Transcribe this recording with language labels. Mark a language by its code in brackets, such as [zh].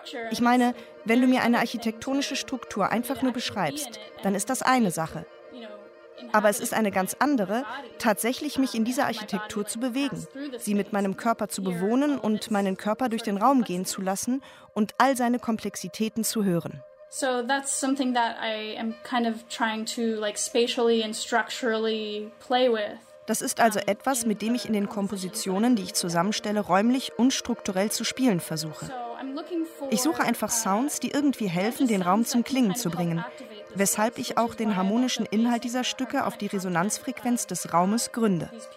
[de] Ich meine, wenn du mir eine architektonische Struktur einfach nur beschreibst, dann ist das eine Sache. Aber es ist eine ganz andere, tatsächlich mich in dieser Architektur zu bewegen, sie mit meinem Körper zu bewohnen und meinen Körper durch den Raum gehen zu lassen und all seine Komplexitäten zu hören. [en] So that's something that I am kind of trying to like spatially and structurally play with. [de] Das ist also etwas, mit dem ich in den Kompositionen, die ich zusammenstelle, räumlich und strukturell zu spielen versuche. Ich suche einfach Sounds, die irgendwie helfen, den Raum zum Klingen zu bringen, weshalb ich auch den harmonischen Inhalt dieser Stücke auf die Resonanzfrequenz des Raumes gründe.